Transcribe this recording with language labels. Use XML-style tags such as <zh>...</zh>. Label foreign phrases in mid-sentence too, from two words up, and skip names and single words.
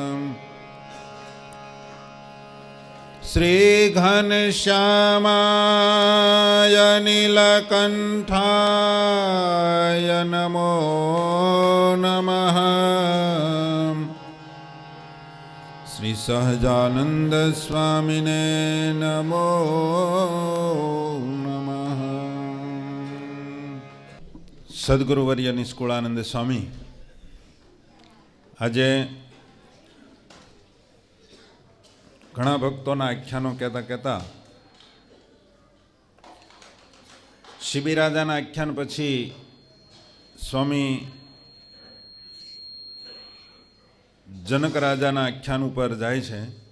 <sa>श्रीघनश्यामाय नीलकण्ठाय नमो नमः। श्रीसहजानन्द स्वामिने नमो नमः।</sa> <gu>સદગુરુવર્ય નિષ્કુળાનંદ સ્વામી આજે ઘણા ભક્તોના આખ્યાનો કહેતા કહેતા શિબિરાજાના આખ્યાન પછી સ્વામી જનક રાજાના આખ્યાન ઉપર જાય છે.</gu>